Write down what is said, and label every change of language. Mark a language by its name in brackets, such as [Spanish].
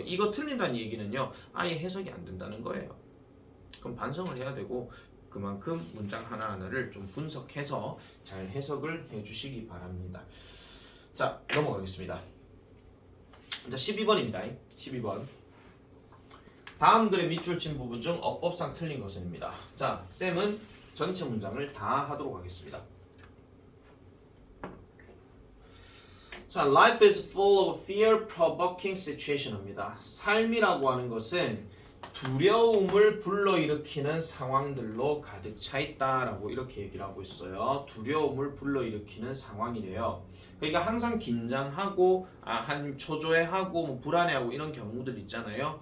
[Korean] 이거 틀린다는 얘기는요 아예 해석이 안 된다는 거예요. 그럼 반성을 해야 되고 그만큼 문장 하나하나를 좀 분석해서 잘 해석을 해주시기 바랍니다. 자, 넘어가겠습니다. 자, 12번입니다. 12번. 다음 글의 밑줄 친 부분 중 어법상 틀린 것은입니다. 자, 쌤은 전체 문장을 다 하도록 하겠습니다. [English] 자, life is full of fear-provoking situation입니다. [Korean] 삶이라고 하는 것은 두려움을 불러일으키는 상황들로 가득 차 있다라고 이렇게 얘기를 하고 있어요. 두려움을 불러일으키는 상황이래요. 그러니까 항상 긴장하고 한 초조해하고 뭐 불안해하고 이런 경우들 있잖아요.